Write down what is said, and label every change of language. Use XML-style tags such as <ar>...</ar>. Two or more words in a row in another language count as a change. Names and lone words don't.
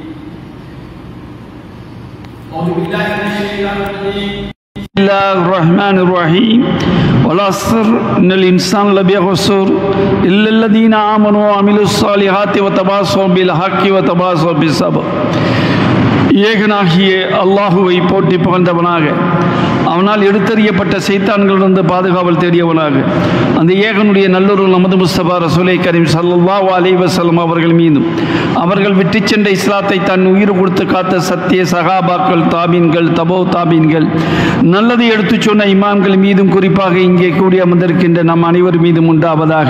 <ar>أعوذ بالله من الشيطان الرجيم بسم الله الرحمن الرحيم والعصر إن الإنسان لفي خسر إلا الذين آمنوا وعملوا الصالحات وتواصوا بالحق وتواصوا بالصبر</ar> <ta>ஏகனாகிய அல்லாஹுவை போற்றி புகழ்ந்தவனாக அவனால் எடுத்தறியப்பட்ட சைத்தான்களிலிருந்து பாதுகாவல் தேடியவனாக அந்த ஏகனுடைய நல்லொரு நமது முஸ்தபா ரசூலை கரீம்</ta> <ar>صلى الله عليه وسلم</ar> <ta>அவர்கள் மீதும் அவர்கள் விட்டு சென்ற இஸ்லாத்தை தன் உயிர் கொடுத்து காத்த சத்திய சகாபாக்கள் தாபீன்கள் தபோ தாபீன்கள் நல்லதை எடுத்துச் சொன்ன இமாம்கள் மீதும் குறிப்பாக இங்கே கூடி அமர்ந்திருக்கின்ற நம் அனைவர் மீதும் உண்டாவதாக.</ta>